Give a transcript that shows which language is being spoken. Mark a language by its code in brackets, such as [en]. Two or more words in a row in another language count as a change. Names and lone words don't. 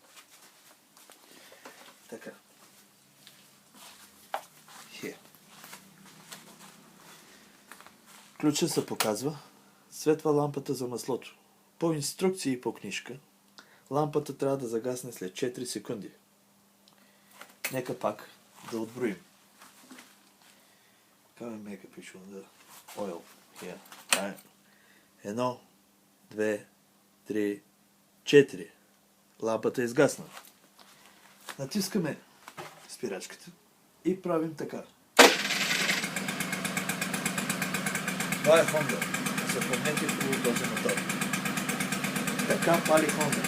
[bg] Така. Here. Ключа се показва. Светва лампата за маслото. По инструкции и по книжка, лампата трябва да загасне след 4 секунди. Нека пак да отброим. [en] Come and make a picture of the oil here. Right. 1, 2, 3, 4. [bg] Лампата е изгасна. Натискаме спирачката и правим така. Това е Honda. Запомнете хубаво този мотор. Така пали Honda.